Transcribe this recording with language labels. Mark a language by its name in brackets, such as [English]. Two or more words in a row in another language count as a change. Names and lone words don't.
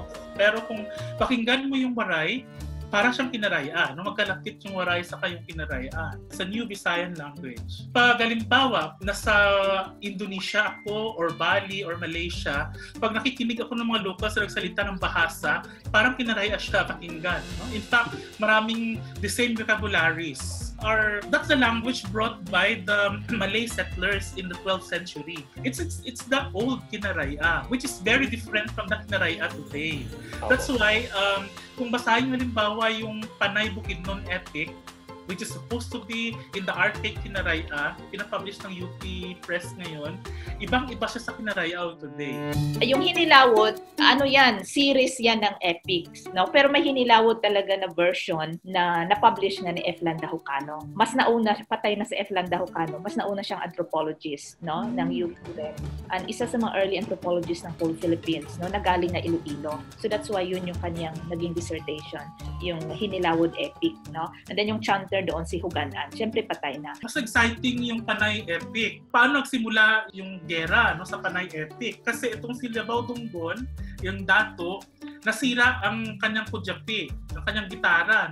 [Filipino] Pero kung pakinggan mo yung Waray, para siyang Kinaraya, no? Magkalapit yung Waray sa kayong Kinaraya sa [English] New Visayan language. [Filipino] Pag halimbawa, nasa Indonesia ako or Bali or Malaysia, pag nakikinig ako ng mga locals na nagsalita ng Bahasa, parang Kinaraya siya pakinggan. No? [English] In fact, maraming the same vocabularies. That's the language brought by the Malay settlers in the 12th century. It's the old Kinaraya, which is very different from the Kinaraya today. That's why, [Filipino] kung basahin halimbawa yung Panay Bukidnon epic, [English] which is supposed to be in the Arctic Kinaraya, [Filipino] pinapublish ng UP Press ngayon, ibang-iba siya sa Kinaraya [English] of today. [Filipino] Yung Hinilawod, ano yan, series yan ng epics, no? Pero may Hinilawod talaga na version na na-publish na ni F. Landahucano. Mas nauna, patay na si F. Landahucano, mas nauna siyang anthropologist, no? Ng UP rin. And isa sa mga [English] early anthropologists [Filipino] ng [English] whole Philippines, [Filipino] no? Nagaling na Iloilo. So [English] that's why [Filipino] yun yung kanyang naging dissertation, yung Hinilawod epic, no? And then yung chanter doon si Huganan, syempre patay na. Mas exciting yung Panay epic. Paano nagsimula yung gera, no, sa Panay epic? Kasi itong si Labao Dunggon, yung dato, nasira ang kanyang kudyapi, ang kanyang gitara.